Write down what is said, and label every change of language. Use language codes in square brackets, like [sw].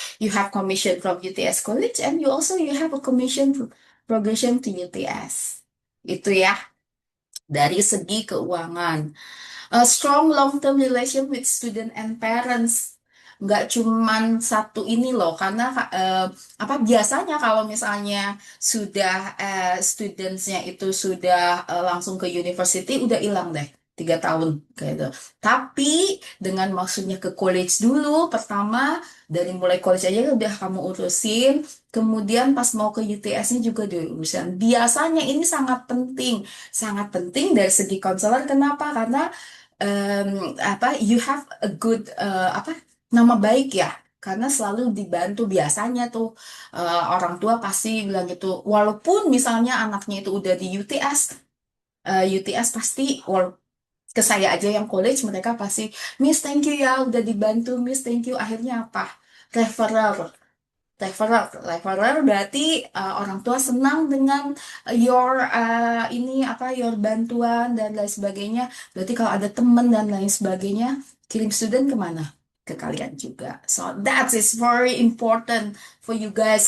[en] You have commission from UTS College and you have a commission progression to UTS. [id] Itu ya dari segi keuangan. [en] A strong long-term relation with student and parents. [id] Nggak cuman satu ini loh, karena apa biasanya kalau misalnya sudah studentsnya itu sudah langsung ke university, udah hilang deh 3 tahun kayak gitu. Tapi dengan maksudnya ke college dulu, pertama dari mulai college aja udah kamu urusin, kemudian pas mau ke UTS-nya juga diurusin. Biasanya ini sangat penting dari segi konselor. Kenapa? Karena apa [en] you have a good [id] apa nama baik ya karena selalu dibantu biasanya tuh orang tua pasti bilang gitu walaupun misalnya anaknya itu udah di UTS UTS pasti ke saya aja yang college mereka pasti Miss thank you ya udah dibantu Miss thank you akhirnya apa referral referral berarti orang tua senang dengan your ini apa your bantuan dan lain sebagainya. Berarti kalau ada teman dan lain sebagainya, kirim student kemana? Ke kalian juga. [en] So that is very important for you guys.